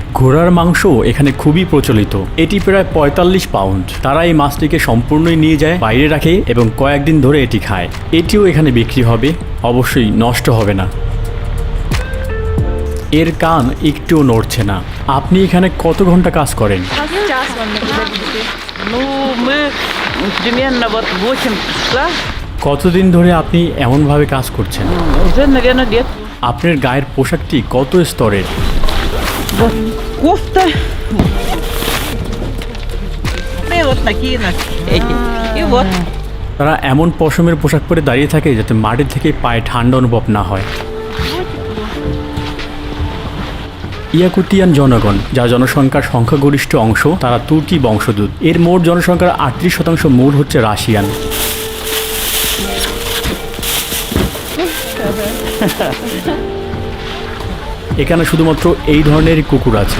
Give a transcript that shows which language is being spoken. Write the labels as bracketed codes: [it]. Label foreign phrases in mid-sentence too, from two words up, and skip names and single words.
[bn] ঘোড়ার মাংস এখানে খুবই প্রচলিত, এটি প্রায় 45 পাউন্ড। তারা এই মাছটিকে সম্পূর্ণই নিয়ে যায়, বাইরে রাখে এবং কয়েকদিন ধরে এটি খায়। এটিও এখানে বিক্রি হবে, অবশ্যই নষ্ট হবে না। এর কান একটুও নড়ছে না। আপনি এখানে কত ঘন্টা কাজ করেন? [ru] Ну, мы примерно вот 8 часов. [bn] কতদিন ধরে আপনি এমনভাবে কাজ করছেন? [ru] Уже, наверное, лет. [bn] আপনার গায়ের পোশাকটি কত স্তরের? [ru] Вот кофта. И вот такие эти. И вот. [bn] তারা এমন পশমের পোশাক পরে দাঁড়িয়ে থাকে যাতে মাটি থেকে পায়ে ঠান্ডা অনুভব না হয়। ইয়াকুতিয়ান জনগণ, যার জনসংখ্যার সংখ্যাগরিষ্ঠ অংশ, তারা তুর্কি বংশোদ্ভূত। এর মোট জনসংখ্যার 38% মূল হচ্ছে রাশিয়ান। এখানে শুধুমাত্র এই ধরনের কুকুর আছে।